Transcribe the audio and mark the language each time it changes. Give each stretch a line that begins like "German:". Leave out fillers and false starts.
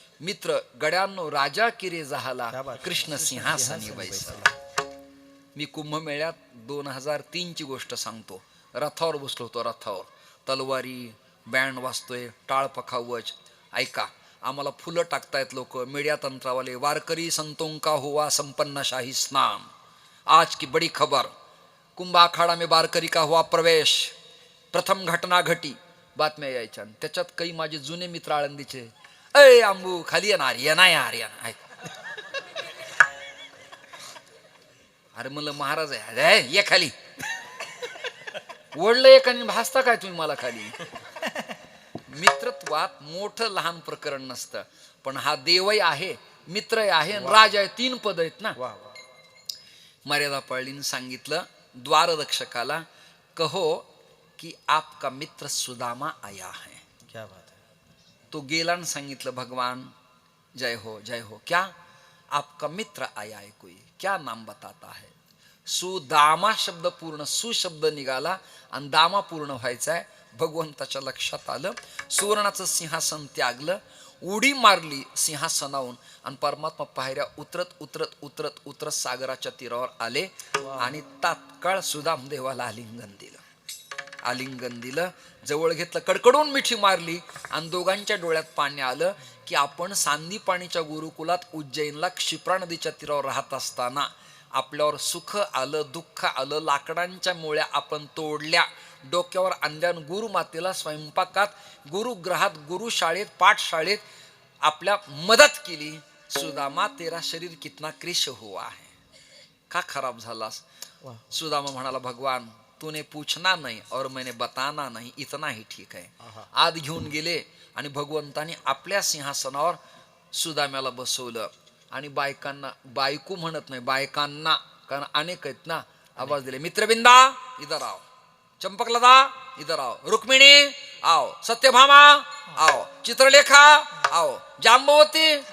Marathi: मित्र गड्यांनो राजा किरे झाला, कृष्ण सिंहासनी बैसला. मी कुंभमेळ्यात 2003ची गोष्ट सांगतो. रथावर बसलो होतो. रथावर तलवारी, बँड वाजतोय, टाळ पखावच. ऐका, आम्हाला फुलं टाकतायत लोक, मीडिया तंत्रावाले.
Hindi: वारकरी संतों का हुआ संपन्न शाही स्नान, आज की बड़ी खबर, कुंभ आखाडा में वारकरी का हुआ प्रवेश, प्रथम घटना घटी.
Marathi: बातम्या यायच्या. त्याच्यात काही माझे जुने मित्र आळंदीचे, अय आंबू खाली येणार, येणार यार येणार. अरे म्हणलं महाराज आहे, ये खाली. ओढलं एक आणि भासता काय तुम्ही मला खाली. मित्रत्वात मोठं लहान प्रकरण नसतं, पण हा देवही आहे, मित्रही आहे, राज आहे. 3 पद आहेत ना. मर्यादा पाळलीने सांगितलं द्वाररक्षकाला,
Hindi: कहो कि आपका मित्र सुदामा आया है. क्या बात है.
Marathi: तो गेला आणि सांगितलं, भगवान जय हो जय हो.
Hindi: क्या आपका मित्र आया है कोई, क्या नाम बताता है.
Marathi: सुदामा शब्द पूर्ण, सुशब्द निघाला आणि दामा पूर्ण व्हायचा आहे. भगवंताच्या लक्षात आलं. सुवर्णाचं सिंहासन त्यागलं, उडी मारली सिंहासनावून आणि परमात्मा पायऱ्या उतरत उतरत उतरत उतरत सागराच्या तीरावर आले आणि तात्काळ सुदाम देवाला आलिंगन दिलं. आलिंगन दिलं, जवळ घेतलं, कडकडून मिठी मारली आणि दोघांच्या डोळ्यात पाणी आलं की आपण सांदीपाणीच्या गुरुकुलात उज्जैनला क्षिप्रा नदीच्या तीरावर राहत असताना आपल्यावर सुख आलं, दुःख आलं, लाकडांच्या मुळ्या आपण तोडल्या, डोक्यावर अंध्यान गुरुमातेला स्वयंपाकात, गुरुग्रहात, गुरुशाळेत, पाठशाळेत आपल्या मदत केली.
Hindi: सुदामा तेरा शरीर कितना कृश हुआ है,
Marathi: का खराब झालास.
Hindi: सुदामा म्हणाला, भगवान तूने पूछना नहीं और मैंने बताना नहीं, इतना ही ठीक है.
Marathi: आत घेऊन गेले आणि भगवंताने आपल्या सिंहासनावर सुदाम्याला बसवलं. आणि बायकांना, बायको म्हणत नाही, बायकांना, कारण अनेक आहेत ना, आवाज दिले,
Hindi: मित्रबिंदा इधर आओ, चंपकलता इधर आओ, रुक्मिणी आओ, सत्यभामा आओ, चित्रलेखा आओ,
Marathi: जांबवती.